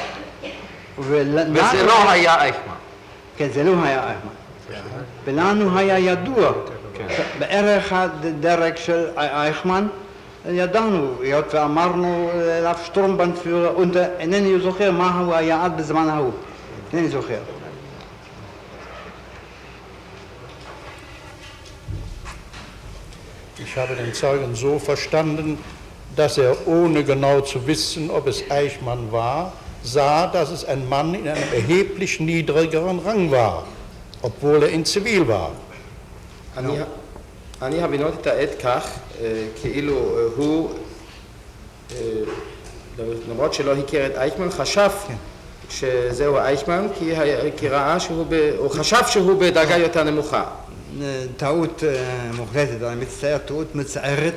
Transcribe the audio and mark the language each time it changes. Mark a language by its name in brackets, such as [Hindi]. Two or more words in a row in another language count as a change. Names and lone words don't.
[Hebrew] וזה לא היה אייכמן. כן, זה לא היה אייכמן. ולנו היה ידוע. בערך הדרג של אייכמן ידענו, היות ואמרנו אליו שטורמבנדפיורר, אינני זוכר מהו היעד בזמן ההוא. אינני זוכר. [German] Ich habe den Zeugen so verstanden, dass er, ohne genau zu wissen, ob es Eichmann war, sah, dass es ein Mann in einem erheblich niedrigeren Rang war, obwohl er in Zivil war. [Hebrew] אני הבינותי את העד כך, כאילו הוא, למרות שלא הכיר את אייכמן, חשב שזהו אייכמן, כי ראה הוא חשב שהוא בדרגה יותר נמוכה. טעות מוחלטת, אני מצטער, טעות מצערת.